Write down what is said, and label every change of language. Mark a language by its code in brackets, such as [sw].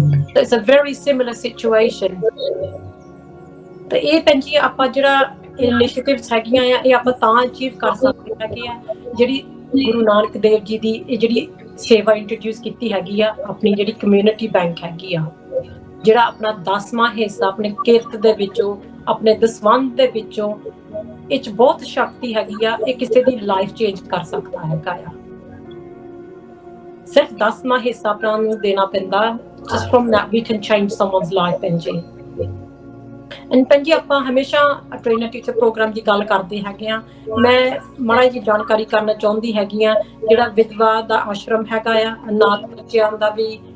[en] It's a very similar situation. [pa] ਤੇ ਇਹ ਭੈਣ ਜੀ ਆਪਾਂ ਜਿਹੜਾ ਇਨੀਸ਼ੀਏਟਿਵਸ ਹੈਗੀਆਂ ਆ, ਇਹ ਆਪਾਂ ਤਾਂ ਅਚੀਵ ਕਰ ਸਕਦੇ ਹੈਗੇ ਆ ਜਿਹੜੀ ਗੁਰੂ ਨਾਨਕ ਦੇਵ ਜੀ ਦੀ ਇਹ ਜਿਹੜੀ ਸੇਵਾ ਇੰਟਰੋਡਿਊਸ ਕੀਤੀ ਹੈਗੀ ਆ, ਆਪਣੀ ਜਿਹੜੀ ਕਮਿਊਨਿਟੀ ਬੈਂਕ ਹੈਗੀ ਆ, ਜਿਹੜਾ ਆਪਣਾ 10ਵਾਂ ਹਿੱਸਾ ਆਪਣੇ ਕਿਰਤ ਦੇ ਵਿੱਚੋਂ, ਆਪਣੇ ਦਸਵੰਧ ਦੇ ਵਿੱਚੋਂ, ਇਹ 'ਚ ਬਹੁਤ ਸ਼ਕਤੀ ਹੈਗੀ ਆ। ਇਹ ਕਿਸੇ ਦੀ ਲਾਈਫ ਚੇਂਜ ਕਰ ਸਕਦਾ ਹੈਗਾ ਆ। ਸਿਰਫ 10ਵਾਂ ਹਿੱਸਾ ਆਪਣਾ ਨੂੰ ਦੇਣਾ ਪੈਂਦਾ, [en] just from that we can change someone's life, Benji। [pa] and Benji ਆਪਾਂ ਹਮੇਸ਼ਾ ਟ੍ਰੇਨਰ ਟੀਚਰ ਪ੍ਰੋਗਰਾਮ ਦੀ ਗੱਲ ਕਰਦੇ ਹੈਗੇ ਆ। ਮੈਂ ਮਾੜਾ ਜਿਹੀ ਜਾਣਕਾਰੀ ਕਰਨਾ ਚਾਹੁੰਦੀ ਹੈਗੀ ਆ, ਜਿਹੜਾ ਵਿਧਵਾ ਦਾ ਆਸ਼ਰਮ ਹੈਗਾ ਆ, ਅਨਾਥ ਬੱਚਿਆਂ ਦਾ ਵੀ